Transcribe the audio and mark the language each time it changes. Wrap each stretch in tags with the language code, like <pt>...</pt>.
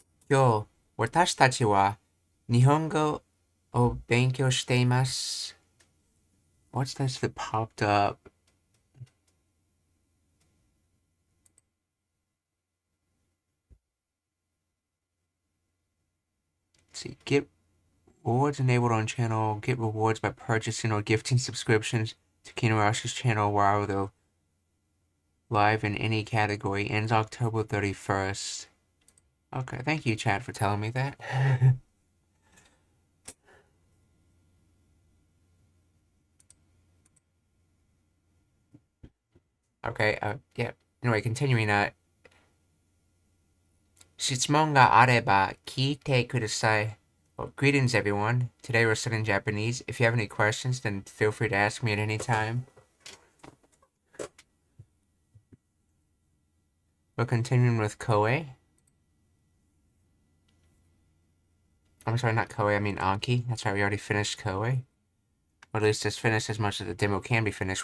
<ja>今日、私たちは日本語を勉強しています。</ja> <en>What's this that popped up? Let's see, get rewards enabled on channel. Get rewards by purchasing or gifting subscriptions to Kinorashi's channel while they're live in any category. Ends October 31st. Okay, thank you, chat, for telling me that. Okay, yeah. Anyway, continuing,</en> <ja>質問があれば聞いてください.</ja> <en>Well, greetings, everyone. Today we're studying Japanese. If you have any questions, then feel free to ask me at any time. We're continuing with Koei. I'm sorry, not Koei, I mean Anki. That's right, we already finished Koei. Or at least just finished as much as the demo can be finished.</en>